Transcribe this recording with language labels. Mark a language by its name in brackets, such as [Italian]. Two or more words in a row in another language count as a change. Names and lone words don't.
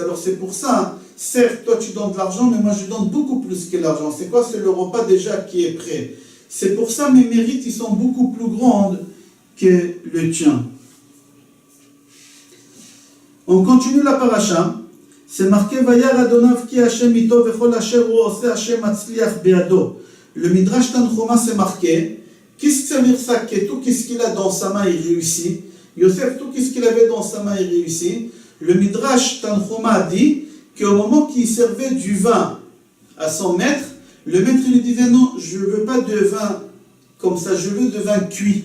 [French] Alors c'est pour ça, certes, toi tu donnes de l'argent, mais moi je donne beaucoup plus que l'argent. C'est quoi? C'est le repas déjà qui est prêt. C'est pour ça mes mérites, ils sont beaucoup plus grands que le tien. On continue la paracha. C'est marqué [Hebrew] וירא אדוניו כי ה' אתו וכל אשר הוא עושה ה' מצליח בידו. [French] Le Midrash Tanchuma c'est marqué. Qu'est-ce que ça veut dire ça? Que tout ce qu'il a dans sa main il réussit. Yosef, tout ce qu'il avait dans sa main il réussit. Le Midrash Tanchuma dit qu'au moment qu'il servait du vin à son maître, le maître lui disait non, je ne veux pas de vin comme ça, je veux de vin cuit.